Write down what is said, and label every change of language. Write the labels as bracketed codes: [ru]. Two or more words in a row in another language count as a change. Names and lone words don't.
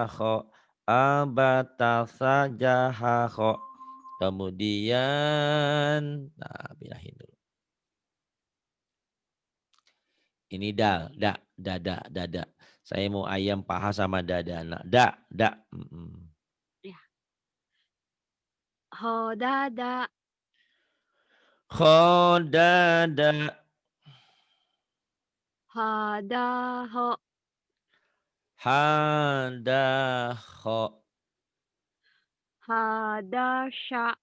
[id] Jahaho. Abatasa jahaho. Kemudian. Nah pindahin dulu. Ini dal. Dada. Dada. Saya mau ayam paha sama dada. Nah, da. Ya. Hodada. Khodada. Hadaho. Hadaho. Hadasya.